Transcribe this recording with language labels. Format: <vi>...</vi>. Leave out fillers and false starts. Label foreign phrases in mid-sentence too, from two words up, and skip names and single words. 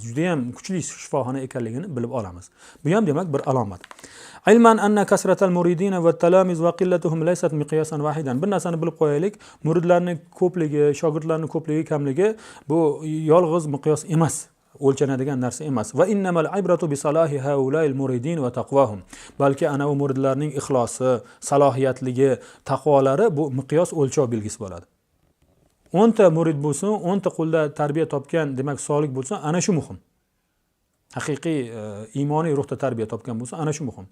<uz>Juda ham kuchli shifoxona ekanligini bilib olamiz. Bu ham demak bir alomat.</uz> <ar>علما أن كثرة المريدين والتلاميذ وقلتهم ليست مقياسا واحدا.</ar> <uz>Bir narsani bilib qo'yaylik, muridlarning ko'pligi, shogirdlarning ko'pligi, kamligi bu yolg'iz miqyos emas. O'lchanadigan narsa emas.</uz> <ar>وإنما العبرة بصلاح هؤلاء المريدين وتقواهم.</ar> <uz>Balki ana u muridlarning ixlosi, salohiyatligi, taqvolari bu miqyos o'lchov belgisi bo'ladi. 10 ta murid bo'lsin, 10 ta qo'lda tarbiya topgan, demak solih bo'lsa, ana shu muhim. Haqiqiy iymoniy ruhda tarbiya topgan bo'lsa, ana shu muhim.</uz>